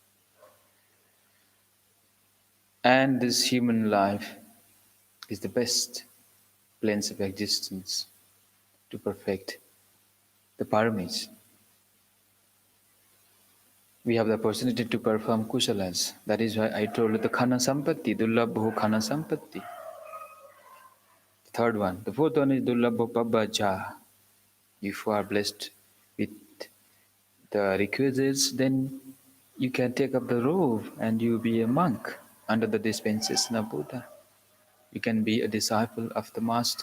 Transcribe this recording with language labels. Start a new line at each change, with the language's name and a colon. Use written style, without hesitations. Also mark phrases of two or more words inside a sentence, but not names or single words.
English: And this human life is the best planes of existence to perfect the paramis. We have the opportunity to perform kushalas. That is why I told you the
Pali: khana sampatti, dullabho khana sampatti.
English: The third one. The fourth one is
Pali: dullabho pabbaja.
English: If you are blessed with the requisites, then you can take up the robe and you be a monk under the dispensation of Buddha. You can be a disciple of the Master.